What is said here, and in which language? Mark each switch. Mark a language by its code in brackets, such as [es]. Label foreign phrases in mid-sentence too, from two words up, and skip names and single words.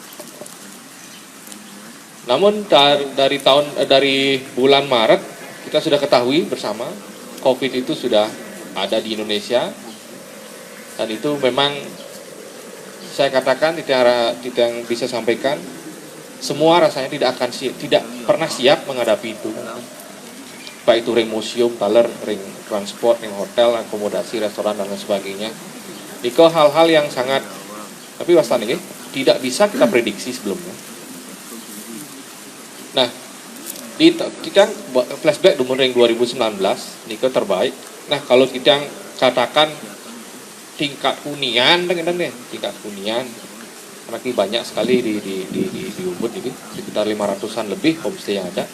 [id] Namun dari bulan Maret kita sudah ketahui bersama COVID itu sudah ada di Indonesia, dan itu memang saya katakan tidak bisa sampaikan semua rasanya tidak pernah siap menghadapi itu, baik itu ring museum, taler, ring transport, ring hotel, akomodasi, restoran dan lain sebagainya. Itu hal-hal yang sangat tapi wastan ini tidak bisa kita prediksi sebelumnya. Nah, kita flashback di ring 2019 niko terbaik. Nah, kalau kita katakan tingkat hunian tingkat hunian karena banyak sekali di Ubud ini sekitar 500-an lebih homestay yang ada.